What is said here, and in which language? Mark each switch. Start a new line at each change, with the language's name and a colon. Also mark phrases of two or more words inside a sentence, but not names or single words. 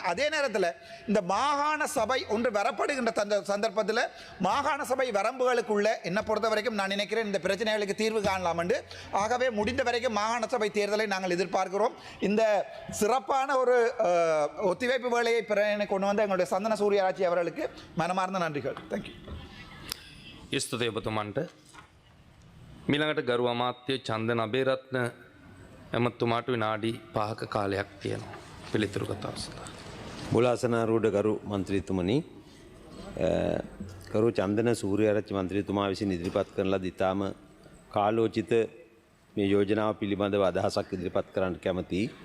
Tamil: அதே நேரத்தில் இந்த மாகாண சபை ஒன்று வரப்படுகின்ற சந்தர்ப்பத்தில் மாகாண சபை வரம்புகளுக்குள்ள என்னை பொறுத்த வரைக்கும் நான் நினைக்கிறேன் இந்த பிரச்சனைகளுக்கு தீர்வு காணலாம் என்று. ஆகவே முடிந்த வரைக்கும் மாகாண சபை தேர்தலை நாங்கள் எதிர்பார்க்கிறோம். இந்த சிறப்பான ஒரு ஒத்திவைப்பு வேலையை கொண்டு வந்த எங்களுடைய சந்தன சூரியராட்சி அவர்களுக்கு மனமார்ந்த நன்றிகள்.
English: thank you.
Sinhala: ස්තුතියි ඔබතුමන්ට. මීළඟට ගරු අමාත්‍ය චන්දන අබේරත්න ඇමතුමාට විනාඩි 5ක කාලයක් තියෙනවා පිළිතුරු කතාව සඳහා. මුලාසනාරූඪ ගරු මන්ත්‍රීතුමනි, ගරු චන්දන සූර්යාරච්චි මන්ත්‍රීතුමා විසින් ඉදිරිපත් කරන ලද ඉතාම කාලෝචිත මේ යෝජනාව පිළිබඳව අදහසක් ඉදිරිපත් කරන්න කැමතියි.